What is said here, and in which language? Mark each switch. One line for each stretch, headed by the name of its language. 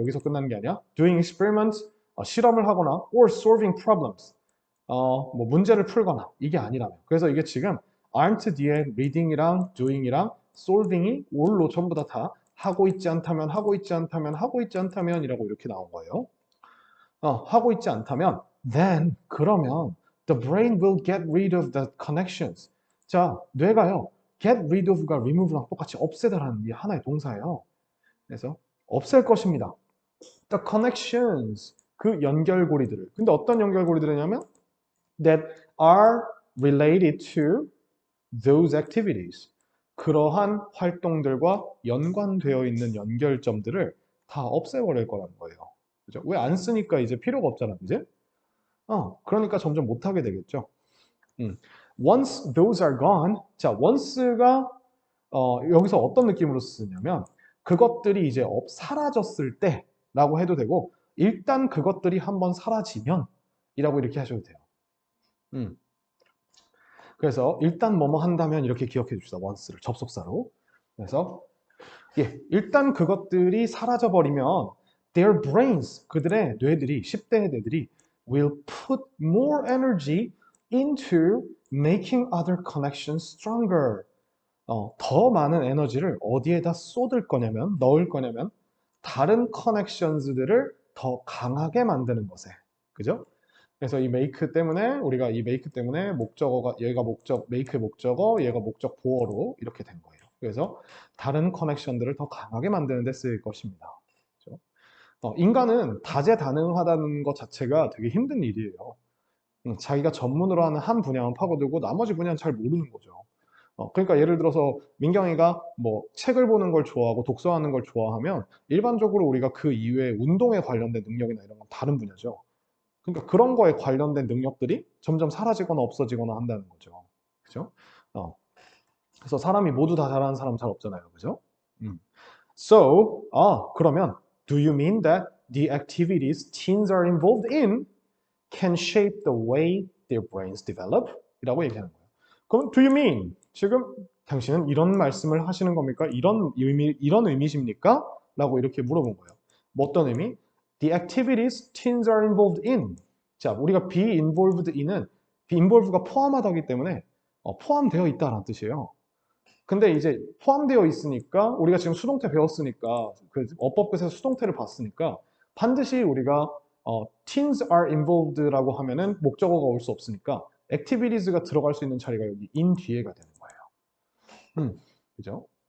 Korean: 여기서 끝나는 게 아니야.
English: Doing experiments,
Korean: 실험을 하거나
English: or solving problems,
Korean: 뭐 문제를 풀거나 이게 아니라면. 그래서 이게 지금 aren't 뒤에 reading이랑 doing이랑 solving이 all로 전부 다 하고 있지 않다면, 하고 있지 않다면, 하고 있지 않다면이라고 이렇게 나온 거예요. 하고 있지 않다면,
English: then
Korean: 그러면
English: the brain will get rid of the connections.
Korean: 자, 뇌가요, get rid of가 remove랑 똑같이 없애다라는 게 하나의 동사예요. 그래서 없앨 것입니다.
English: The connections,
Korean: 그 연결고리들을. 근데 어떤 연결고리들이냐면
English: that are related to those activities.
Korean: 그러한 활동들과 연관되어 있는 연결점들을 다 없애버릴 거라는 거예요. 그죠? 왜 안 쓰니까 이제 필요가 없잖아, 이제? 그러니까 점점 못하게 되겠죠.
English: Once those are gone,
Korean: 자, once가 여기서 어떤 느낌으로 쓰냐면 그것들이 이제 사라졌을 때라고 해도 되고, 일단 그것들이 한번 사라지면 이라고 이렇게 하셔도 돼요. 그래서 일단 뭐뭐 한다면 이렇게 기억해 줍시다. once를 접속사로. 그래서 일단 그것들이 사라져 버리면
English: their brains,
Korean: 그들의 뇌들이, 10대 뇌들이
English: will put more energy into making other connections stronger.
Korean: 더 많은 에너지를 어디에다 넣을 거냐면 다른 커넥션즈들을 더 강하게 만드는 것에. 그죠? 그래서 이 make 때문에 우리가 이 make 때문에 목적어가, 얘가 make의 목적어, 얘가 목적 보어로 이렇게 된 거예요. 그래서 다른 커넥션들을 더 강하게 만드는 데 쓰일 것입니다. 그렇죠? 인간은 다재다능하다는 것 자체가 되게 힘든 일이에요. 자기가 전문으로 하는 한 분야만 파고들고 나머지 분야는 잘 모르는 거죠. 그러니까 예를 들어서 민경이가 뭐 책을 보는 걸 좋아하고 독서하는 걸 좋아하면 일반적으로 우리가 그 이외에 운동에 관련된 능력이나 이런 건 다른 분야죠. 그러니까 그런 거에 관련된 능력들이 점점 사라지거나 없어지거나 한다는 거죠. 그죠? 그래서 사람이 모두 다 잘하는 사람 잘 없잖아요. 그죠?
English: So,
Korean: 그러면
English: do you mean that the activities teens are involved in can shape the way their brains develop?
Korean: 이라고 얘기하는 거예요. 그럼
English: do you mean?
Korean: 지금 당신은 이런 말씀을 하시는 겁니까? 이런 의미십니까? 라고 이렇게 물어본 거예요. 뭐 어떤 의미?
English: The activities teens are involved in.
Korean: 자, 우리가 be involved in은 be involve가 포함하다기 때문에 포함되어 있다라는 뜻이에요. 근데 이제 포함되어 있으니까 우리가 지금 수동태 배웠으니까 그 어법에서 수동태를 봤으니까 반드시 우리가 teens are involved라고 하면은 목적어가 올 수 없으니까 activities가 들어갈 수 있는 자리가 여기 in 뒤에가 되는 거예요. 그죠?